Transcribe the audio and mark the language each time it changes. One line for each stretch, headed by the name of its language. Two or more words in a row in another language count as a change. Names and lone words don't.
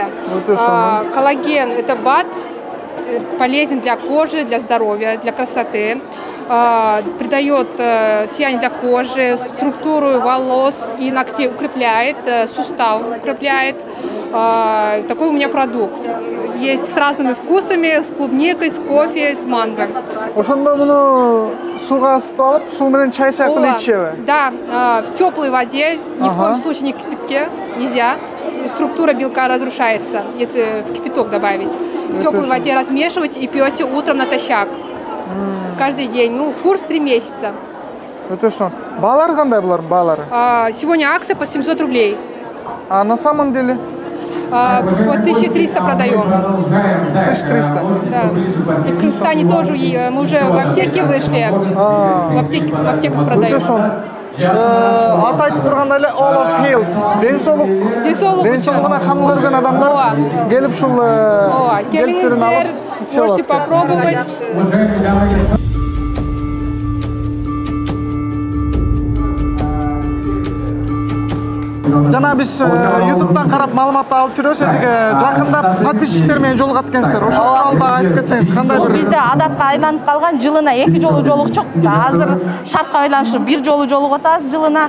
Russian: Коллаген – это БАД, полезен для кожи, для здоровья, для красоты. Придает сияние для кожи, структуру волос и ногтей укрепляет, сустав укрепляет. Такой у меня продукт. Есть с разными вкусами, с клубникой, с кофе, с манго.
Kyrgyz: Ошондо муну сууга ысытып алып, суу менен чай сыяктуу ичеби?
Russian: Да, в теплой воде, ни в коем случае не в кипятке, нельзя. Структура белка разрушается, если в кипяток добавить. В теплой воде размешивать и пьете утром натощак. Каждый день. Ну, курс 3 месяца. Это что?
Kyrgyz: Баалары кандай булардын баалары?
Russian: Сегодня акция по 700 рублей. А на самом деле? по 1300 продаем. 1300? Да. И в Кыргызстане тоже мы уже в аптеке вышли, в аптеках продаем.
Kazakh: Аты айтып тұрғанда эле
English: All of Health,
Kazakh: денсаулығына қам көрген адамдар келіп шул келіңіздер,
Russian: можете попробовать.
Kyrgyz: Жана биз YouTube'дан карап маалымат алып жүрөбүз, жакында подписчиктермен жолугат экенсиздер. Ошол тууралуу айтып кетсеңиз, кандай бир бизде адатка айланып калган жылына 2 жолу жолукчук. Азыр шартка байланыштуу 1 жолу жолугуп атабыз жылына.